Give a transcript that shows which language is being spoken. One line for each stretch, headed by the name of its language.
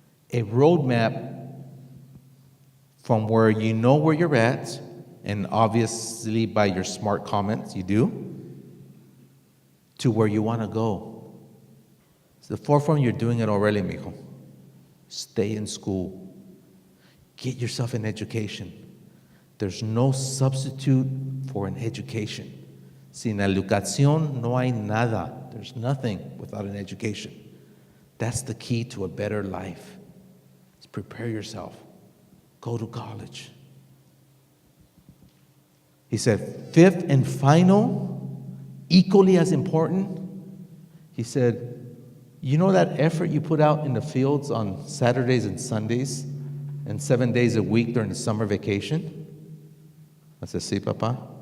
English: A roadmap from where you know where you're at, and obviously by your smart comments you do, to where you want to go. It's the forefront, you're doing it already, mijo. Stay in school. Get yourself an education. There's no substitute for an education.
Spanish: Sin educación no hay nada.
English: There's nothing without an education. That's the key to a better life. Is prepare yourself. Go to college. He said, fifth and final, equally as important, he said, you know that effort you put out in the fields on Saturdays and Sundays and 7 days a week during the summer vacation? I said, sí, Papa.